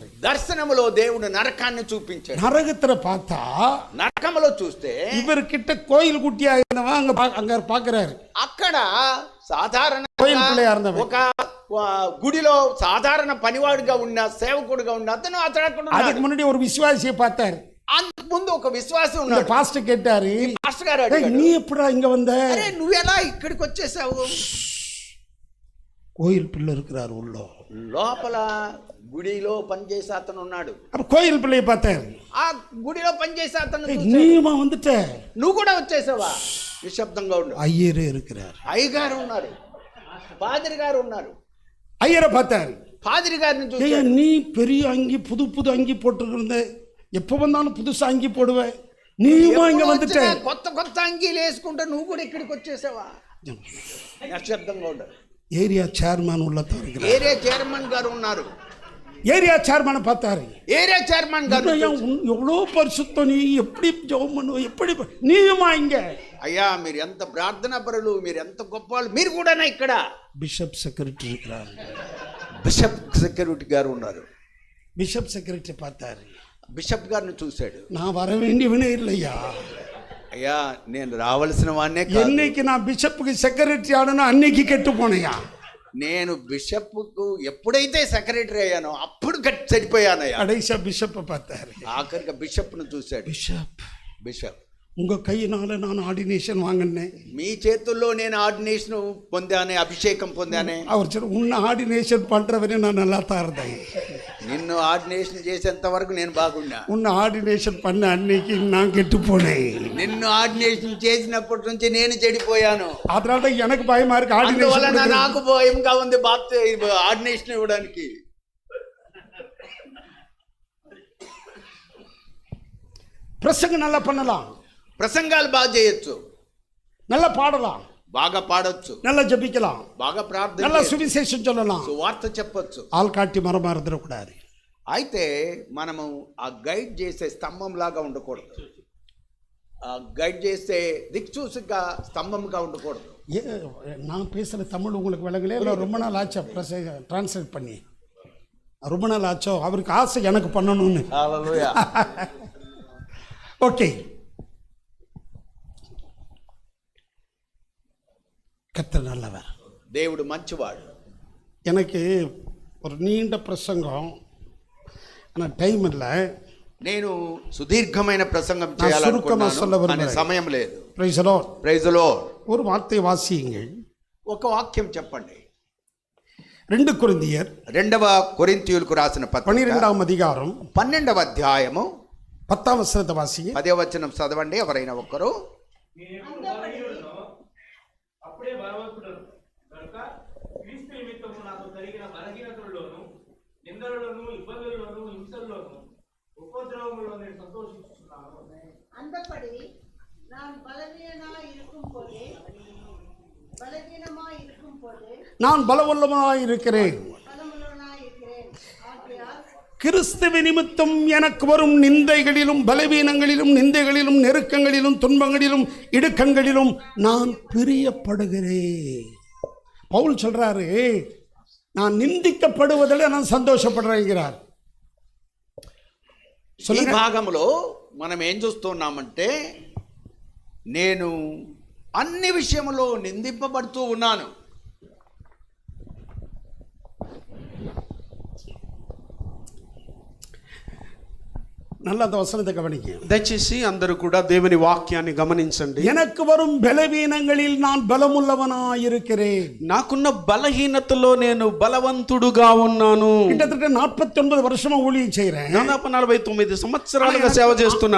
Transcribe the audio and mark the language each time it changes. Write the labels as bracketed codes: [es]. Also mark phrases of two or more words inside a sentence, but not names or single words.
[te] దర్శనములో దేవుడు నరకాన్ని చూపించాడు. [ta] நரகத்துல பார்த்தா [te] నరకములో చూస్తే [ta] இவர்கிட்ட கோயில் குட்டியா இருந்தவன் அங்க பாக்குறாரு. [te] అక్కడ సాధారణ [ta] கோயில் பிள்ளையா இருந்தவன் [te] ఒక గుడిలో సాధారణ పనివాడిగా ఉన్న సేవకుడిగా ఉన్న అతను అక్కడ [ta] அதுக்கு முன்னாடி ஒரு விசுவாசியை பார்த்தாரு. [te] అంతకు ముందు ఒక విశ్వాసి [ta] இந்த [te] ఉన్నాడు. [ta] பாஸ்டர் கேட்டாரு, [te] పాస్టర్ గారు [ta] "ஏய், [te] అడిగాడు, [ta] நீ எப்படா இங்க வந்த?" [te] అరే నువ్వెలా ఇక్కడికి వచ్చేసావు? [ta] கோயில் பிள்ளை இருக்கிறார் உள்ள. [te] లోపల గుడిలో పనిచేసే అతను ఉన్నాడు. [ta] அப்ப கோயில் பிள்ளையை பார்த்தாரு. [te] ఆ గుడిలో పనిచేసే అతను [ta] "ஏய், [te] చూశాడు. [ta] நீமா வந்துட்ட?" [te] నువ్వు కూడా వచ్చేసావా? నిశ్శబ్దంగా ఉండు. [ta] ஐயரே இருக்கிறார். [te] అయ్యగారు ఉన్నారు, పాదిరి గారు ఉన్నారు. [ta] ஐயரை பார்த்தாரு. [te] పాదిరి గారిని [ta] "ஏய், [te] చూశాడు. [ta] நீ பெரிய அங்கி புது புது அங்கி போட்டுருந்த, எப்ப வந்தாலும் புதுசா அங்கி போடுவ, நீமா இங்க [te] ఎప్పుడు [ta] வந்துட்ட?" [te] వచ్చినా కొత్త కొత్త అంగీలు వేసుకుంటే నువ్వు కూడా ఇక్కడికి వచ్చేసావా? నిశ్శబ్దంగా ఉండు. [en] area chairman [ta] உள்ளதான் இருக்கிறார். [en] area chairman [te] గారు ఉన్నారు. [en] area chairman [ta] பார்த்தாரு. [en] area chairman [te] గారు, [ta] எவ்வளோ பரிசுத்தம், நீ எப்படி ஜெபம் பண்ணுவ, எப்படி நீயுமா இங்க? [te] అయ్యా మీరు ఎంత ప్రార్థనా పరులు, మీరు ఎంత గొప్ప వాళ్ళు, మీరు కూడా ఇక్కడ. [en] bishop secretary [ta] இருக்கிறார். [en] bishop security [te] గారు ఉన్నారు. [en] bishop secretary [ta] பார்த்தாரு. [te] బిషప్ గారిని చూశాడు. [ta] நான் வர வேண்டியவனே இல்லையா, [te] అయ్యా నేను రావాల్సిన వాడినే కాదు. [ta] என்னைக்கு நான் பிஷப்புக்கு செக்ரட்டரி ஆனனோ அன்னைக்கு கெட்டு போனையா. [te] నేను బిషప్కు ఎప్పుడైతే సెక్రటరీ అయ్యానో అప్పుడు చనిపోయానయ్యా. [ta] கடைசியா பிஷப்பை பார்த்தாரு. [te] ఆఖరిగా బిషప్ను చూశాడు. బిషప్ [ta] உங்க கையினால நான் ஆர்டினேஷன் வாங்கினேன். [te] మీ చేతుల్లో నేను ఆర్డినేషన్ పొందానే, అభిషేకం పొందానే. [ta] அவர் சொன்ன, உன்னை ஆர்டினேஷன் பண்றவனே நான் நல்லா தான் இருந்தேன். [te] నిన్ను ఆర్డినేషన్ చేసేంత వరకు నేను బాగున్నా. [ta] உன்னை ஆர்டினேஷன் பண்ண அன்னைக்கு நான் கெட்டு போனேன். [te] నిన్ను ఆర్డినేషన్ చేసినప్పటి నుంచి నేను చెడిపోయాను. [ta] அதனால தான் எனக்கு பயமா இருக்கு [te] అందువలన [ta] ஆர்டினேஷன். [te] నాకు భయంగా ఉంది ఆర్డినేషన్ ఇవ్వడానికి. [ta] பிரசங்கம் நல்லா பண்ணலாம், [te] ప్రసంగాలు బాగా చేయొచ్చు, [ta] நல்லா பாடலாம், [te] బాగా పాడొచ్చు, [ta] நல்லா ஜெபிக்கலாம், [te] బాగా ప్రార్థన [ta] நல்லா [te] చేయొచ్చు, [ta] சுவிசேஷம் சொல்லலாம். [te] సువార్త చెప్పొచ్చు. [ta] ஆள்காட்டி மரமா இருந்துடக்கூடாது. [te] అయితే మనము ఆ గైడ్ చేసే స్తంభం లాగా ఉండకూడదు. ఆ గైడ్ చేసే దిక్చూసిగా స్తంభంగా ఉండకూడదు. [ta] நான் பேசுகிற தமிழ் உங்களுக்கு விளங்கலையே, இல்லை ரொம்ப நாள் ஆச்சா டிரான்ஸ்லேட் பண்ணி, ரொம்ப நாள் ஆச்சோ, அவருக்கு ஆசை எனக்கு பண்ணணும்னு. [te] హల్లెలూయా. [ta] ஓகே, கர்த்தர் நல்லவர், [te] దేవుడు మంచివాడు. [ta] எனக்கு ஒரு நீண்ட பிரசங்கம், ஆனால் டைம் இல்லை. [te] నేను సుదీర్ఘమైన ప్రసంగం సురుకమా చేయాలనుకున్నాను, [ta] சொல்ல [te] కానీ [ta] விரும்புகிறேன். [te] సమయం లేదు. [en] Praise the Lord. Praise the Lord. [ta] ஒரு வார்த்தை வாசியுங்கள். [te] ఒక వాక్యం చెప్పండి. 2 కొరింథీయర్ 2వ కొరింథీయులకు రాసిన పత్రిక 12వ అధికారం 12వ అధ్యాయము 10వ వచనత వాసి 10వ వచనం చదవండి ఎవరైనా ఒక్కరు. అప్పుడే బలవంతుడను కనుక క్రీస్తు నిమిత్తము నాకు కలిగిన బలహీనతలలోను నిందలలోను ఇబ్బందులలోను హింసల్లోను ఉపద్రవములో నేను సంతోషిస్తున్నాను. [ta] அந்தபடி நான் பலவீனமா இருக்கும் போது நான் பலவல்லவனாய் இருக்கிறேன். ஆகையால் கிறிஸ்துவ நிமித்தம் எனக்கு வரும் நிந்தைகளிலும் பலவீனங்களிலும் நிந்தைகளிலும் நெருக்கங்களிலும் துன்பங்களிலும் இடுக்கங்களிலும் நான் பிரியப்படுகிறேன். பவுல் சொல்றாரு, நான் நிந்திக்கப்படுவதில் நான் సంతోషப்படுறேங்கிறார். [te] ఈ భాగంలో మనం ఏం చూస్తున్నామంటే, నేను అన్ని విషయంలో నిందింపబడుతూ ఉన్నాను. [ta] நல்ல அந்த வசனத்தை கவனிங்க. [te] దయచేసి అందరూ కూడా దేవుని వాక్యాన్ని గమనించండి. [ta] எனக்கு வரும் బలవీనங்களில் நான் బలముள்ளவனாய் இருக்கிறேன். [te] నాకున్న బలహీనతలో నేను బలవంతుడుగా ఉన్నాను. [ta] கிட்டத்தட்ட 49 வருஷமா ஊழியம் செய்றேன். [te] దాదాపు 49 సంవత్సరాలుగా సేవ చేస్తున్నాను.